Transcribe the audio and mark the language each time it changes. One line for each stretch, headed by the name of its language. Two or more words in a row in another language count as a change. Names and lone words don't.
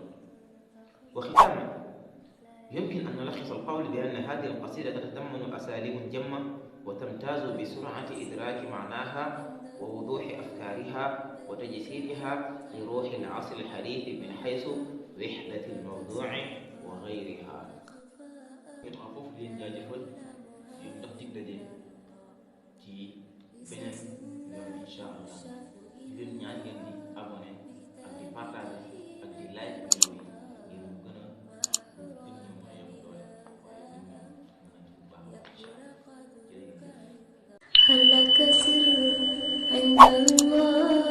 Arabic: وختاما، يمكن أن نلخص القول بأن هذه القصيدة تتضمن أساليب جمة وتمتاز بسرعة إدراك معناها ووضوح أفكارها وتجسيدها لروح العصر الحديث من حيث وحدة الموضوع وغيرها.
Wolof: foofu di leen jaajëfal di dox dig daje ci beneen yoon
Arabic: إن شاء الله
Wolof: di leen ñaan ngeen di abonné ak di partager ak di like vidéo yi ngir mu gën a gën ñu mën a yokk doole waaye gën ñu mën a bu baax
Arabic: إن شاء الله
Wolof: jërëjëf.
Arabic: هل لك سر عند الله